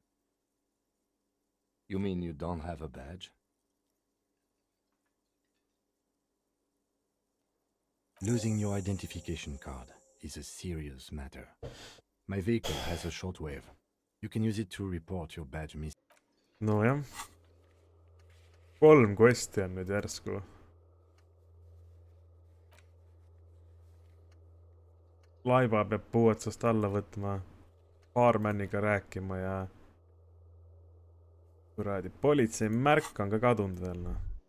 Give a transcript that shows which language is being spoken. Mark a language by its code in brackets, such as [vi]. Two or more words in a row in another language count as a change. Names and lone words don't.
[en] You mean you don't have a badge? Losing your identification card is a serious matter. My vehicle has a shortwave. You can use it to report your badge missing. [et] Nojah. 3 questi on nüüd järsku. Laiba peab puu otsast alla võtma. Baarmaniga rääkima ja... Kuradi, politsei märk on ka kadunud veel, noh.